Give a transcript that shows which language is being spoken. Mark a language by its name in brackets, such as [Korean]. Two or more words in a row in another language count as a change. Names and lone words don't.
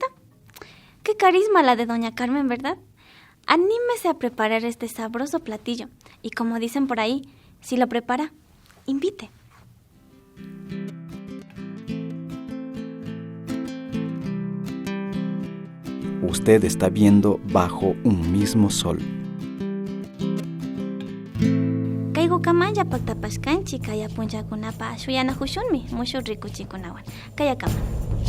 [Spanish] ¡Qué carisma la de doña Carmen!, ¿verdad? Anímese a preparar este sabroso platillo. Y como dicen por ahí, si lo prepara, invite. Usted está viendo Bajo un mismo sol. [Quechua] Kaygu kamaya paktapashkanchi kaya punchakunapa shuyanakushunmi mushu rikuchikunawan. Kaya kama.